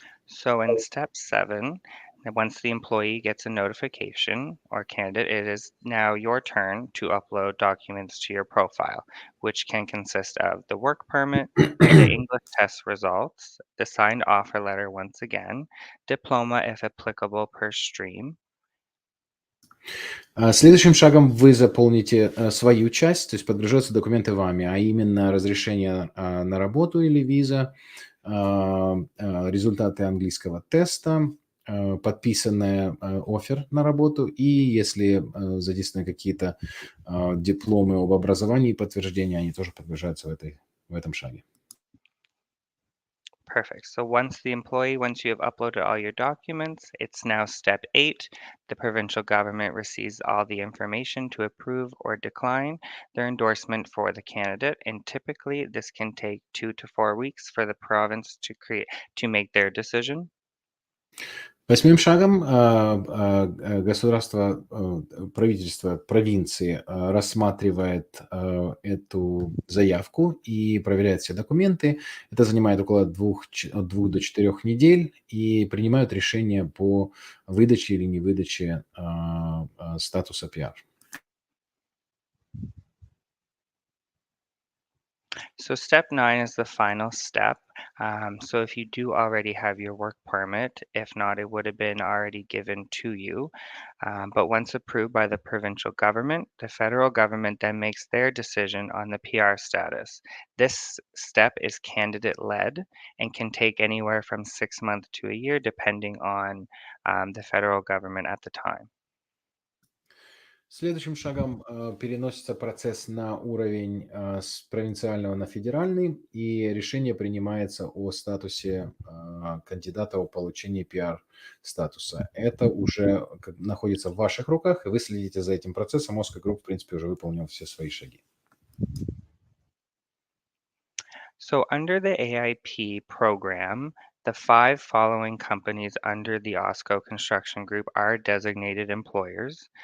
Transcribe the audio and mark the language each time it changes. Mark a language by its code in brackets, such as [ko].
[en] So in step 7, once the employee gets a notification or candidate, it is now your turn to upload documents to your profile, which can consist of the work permit, the English test results, the signed offer letter once again, diploma if applicable per stream. [ru] Следующим шагом вы заполните свою часть, то есть подгружаются документы вами, а именно разрешение на работу или виза, результаты английского теста, подписанный оффер на работу, и если задействованы какие-то дипломы об образовании и подтверждения, они тоже подгружаются в этом шаге. [en] Perfect. So once you have uploaded all your documents, it's now step 8. The provincial government receives all the information to approve or decline their endorsement for the candidate. And typically this can take 2 to 4 weeks for the province to make their decision. [ru] Восьмым шагом государство, правительство провинции рассматривает эту заявку и проверяет все документы. Это занимает около 2 до 4 недель, и принимают решение по выдаче или невыдаче статуса PR. So step 9 is the final step. So if you do already have your work permit, if not, it would have been already given to you. But once approved by the provincial government, the federal government then makes their decision on the PR status. This step is candidate-led and can take anywhere from 6 months to a year, depending on the federal government at the time. Следующим шагом переносится процесс на уровень с провинциального на федеральный, и решение принимается о статусе кандидата о получении PR-статуса. Это уже находится в ваших руках, и вы следите за этим процессом. OSCO Group, в принципе, уже выполнил все свои шаги. [en] So under the AIP program, the 5 following companies under the OSCO Construction Group are designated employers.